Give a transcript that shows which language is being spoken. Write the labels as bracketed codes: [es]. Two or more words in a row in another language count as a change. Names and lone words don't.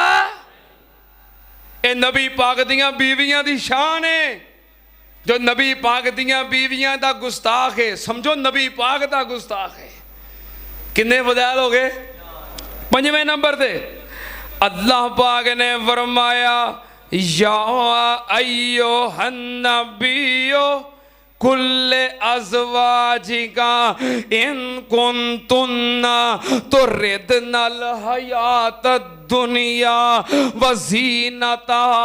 [pa] اے نبی پاک دیاں بیویاں دی شان ہے. جو نبی پاک دیاں بیویاں دا گستاخ ہے، سمجھو نبی پاک دا گستاخ ہے. [ur] کتنے فضائل ہو گئے? [pa] پنجویں نمبر پے اللہ پاک نے فرمایا [ar] يا أيها النبي قل لأزواجك إن كنتن تردن الحياة الدنيا وزينتها